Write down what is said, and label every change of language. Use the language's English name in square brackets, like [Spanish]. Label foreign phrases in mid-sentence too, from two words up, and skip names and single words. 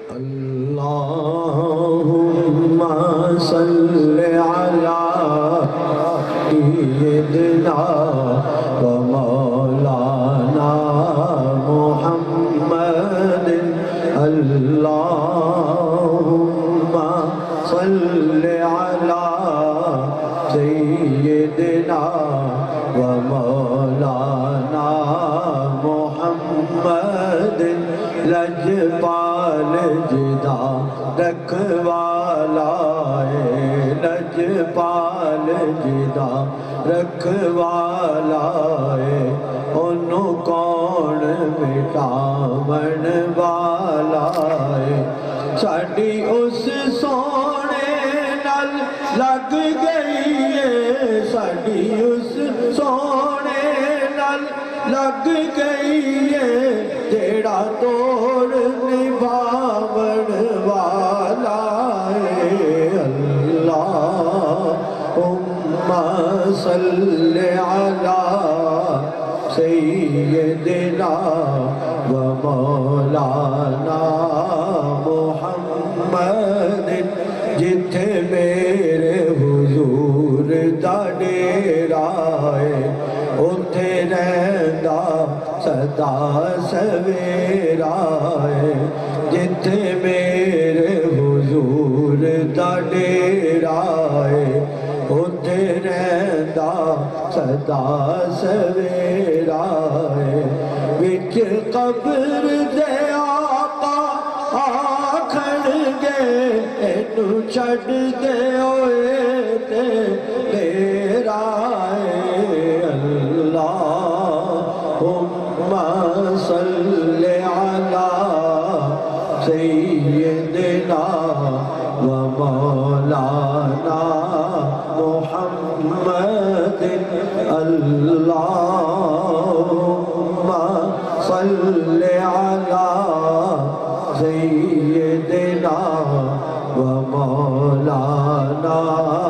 [Arabic] اللهم صل على سيدنا ومولانا محمد اللهم صل على سيدنا ومولانا محمد [Punjabi] لجپال جدا رکھوالا ہے لجپال جدا رکھوالا ہے انہوں کون مٹاون والا ہے ساڑی اس سونے نال لگ گئی ہے ساڑی اس سونے نال لگ گئی ہے جیڑا توڑ نبھاون والا ہے [Arabic] اللہم صل علی سیدنا و مولانا محمد [Punjabi] جتھے میرے حضور دا ڈیرا ہے اتھے رہندا سدا سویرا ہے جتھے میرے حضور دا ڈیرا ہے اتھے رہندا سدا سویرا ہے وچ قبر دے آقا آکھن گے اینو چھڈ دے ہوئے تے میرا [Arabic] اللہم صل علی سیدنا و مولانا محمد اللہم صل علی سیدنا و مولانا